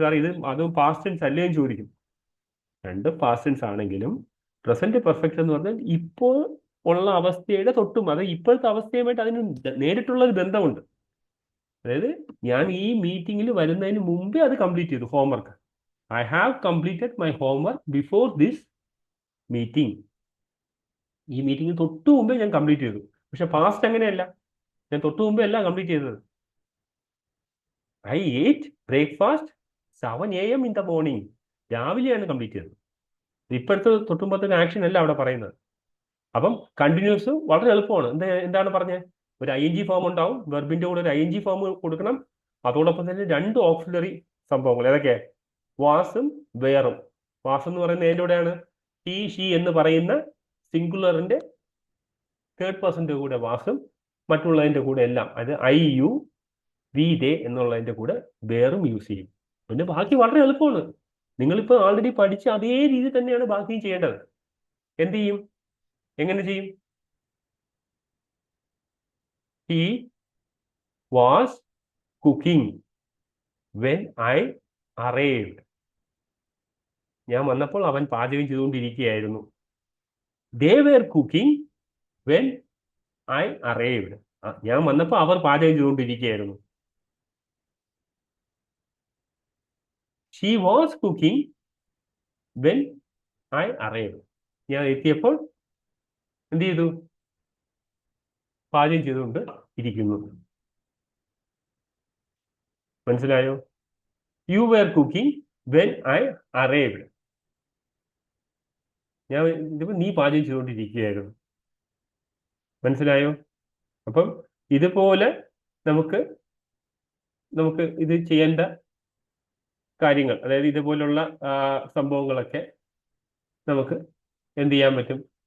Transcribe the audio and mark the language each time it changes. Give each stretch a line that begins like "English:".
Malayalam: Sir ഇത് അതും past tense അല്ലേ എന്ന് ചോദിക്കും. രണ്ട് പാസ്റ്റ് ടെൻസ് ആണെങ്കിലും പ്രസന്റ് പെർഫെക്റ്റ് എന്ന് പറഞ്ഞാൽ ഇപ്പോൾ ഉള്ള അവസ്ഥയുടെ തൊട്ടും, അത് ഇപ്പോഴത്തെ അവസ്ഥയുമായിട്ട് അതിന് നേരിട്ടുള്ള ഒരു ബന്ധമുണ്ട്. അതായത് ഞാൻ ഈ മീറ്റിങ്ങിൽ വരുന്നതിന് മുമ്പേ അത് കംപ്ലീറ്റ് ചെയ്തു homework.
English: I have completed my homework before this meeting.
Malayalam: ഈ മീറ്റിംഗ് തൊട്ടു മുമ്പേ ഞാൻ കംപ്ലീറ്റ് ചെയ്തു. പക്ഷെ പാസ്റ്റ് അങ്ങനെയല്ല, ഞാൻ തൊട്ടു മുമ്പേ അല്ല കംപ്ലീറ്റ് ചെയ്തത്.
English: I ate breakfast 7 AM in the morning.
Malayalam: രാവിലെയാണ് കംപ്ലീറ്റ് ചെയ്തത്. ഇപ്പോഴത്തെ തൊട്ടുമ്പത്തെ ആക്ഷൻ അല്ല അവിടെ പറയുന്നത്. അപ്പം കണ്ടിന്യൂസ് വളരെ എളുപ്പമാണ്. എന്താണ് പറഞ്ഞത്? ഒരു ING ഫോം ഉണ്ടാവും, വെർബിന്റെ കൂടെ ഒരു ING ഫോം കൊടുക്കണം. അതോടൊപ്പം തന്നെ രണ്ട് ഓക്സിലറി സംഭവങ്ങൾ. ഏതൊക്കെ? വാസും വേറും. വാസ് എന്ന് പറയുന്നത് അതിൻ്റെ കൂടെയാണ് ഹി ഷീ എന്ന് പറയുന്ന സിംഗുലറിന്റെ തേർഡ് പേഴ്സന്റെ കൂടെ വാസും, മറ്റുള്ളതിന്റെ കൂടെ എല്ലാം അത് I you we they എന്നുള്ളതിന്റെ കൂടെ വേറും യൂസ് ചെയ്യും. പിന്നെ ബാക്കി വളരെ എളുപ്പമാണ്. നിങ്ങളിപ്പോൾ ആൾറെഡി പഠിച്ച അതേ രീതി തന്നെയാണ് ബാക്കിയും ചെയ്യേണ്ടത്. എന്ത് ചെയ്യും? എങ്ങനെ ചെയ്യും?
English: He was cooking when I arrived.
Malayalam: ഞാൻ വന്നപ്പോൾ അവൻ പാചകം ചെയ്തുകൊണ്ടിരിക്കുകയായിരുന്നു.
English: They were cooking when I arrived.
Malayalam: ഞാൻ വന്നപ്പോൾ അവർ പാചകം ചെയ്തുകൊണ്ടിരിക്കുകയായിരുന്നു.
English: She was cooking when I arrived.
Malayalam: ഞാൻ എത്തിയപ്പോൾ എന്ത് ചെയ്തു? പാചകം ചെയ്തുകൊണ്ട് ഇരിക്കുന്നു. മനസ്സിലായോ?
English: You were cooking when I arrived.
Malayalam: ഞാൻ നീ പാചകം ചെയ്തുകൊണ്ടിരിക്കുകയായിരുന്നു. മനസ്സിലായോ? അപ്പം ഇതുപോലെ നമുക്ക് ഇത് ചെയ്യേണ്ട കാര്യങ്ങൾ, അതായത് ഇതുപോലുള്ള സംഭവങ്ങളൊക്കെ നമുക്ക് എന്ത് ചെയ്യാൻ പറ്റും?